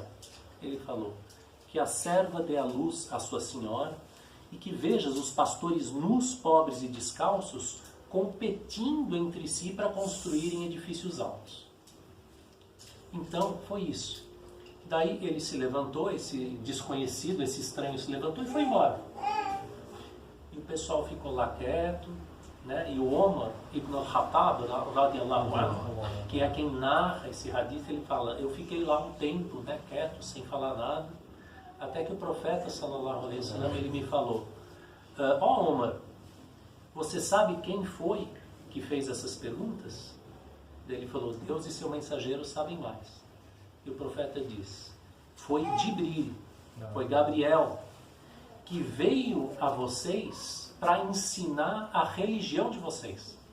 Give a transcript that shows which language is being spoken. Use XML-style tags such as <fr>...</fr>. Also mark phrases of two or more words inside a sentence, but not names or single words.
<pt>Ele falou: que a serva dê à luz a sua senhora e que vejas os pastores nus, pobres e descalços competindo entre si para construírem edifícios altos. Então foi isso. Daí ele se levantou, esse desconhecido, esse estranho se levantou e foi embora. E o pessoal ficou lá quieto, né? E o Omar ibn al-Khattab,</pt> <ar>رضي الله عنه,</ar> <pt>que é quem narra esse hadith, ele fala: eu fiquei lá um tempo, né, quieto, sem falar nada, até que o profeta</pt> <ar>صلى الله عليه وسلم,</ar> <pt>ele me falou: ó Omar, você sabe quem foi que fez essas perguntas? Daí ele falou: Deus e seu mensageiro sabem mais. E o profeta diz: foi Jibril, foi Gabriel, que veio a vocês para ensinar a religião de vocês.</pt>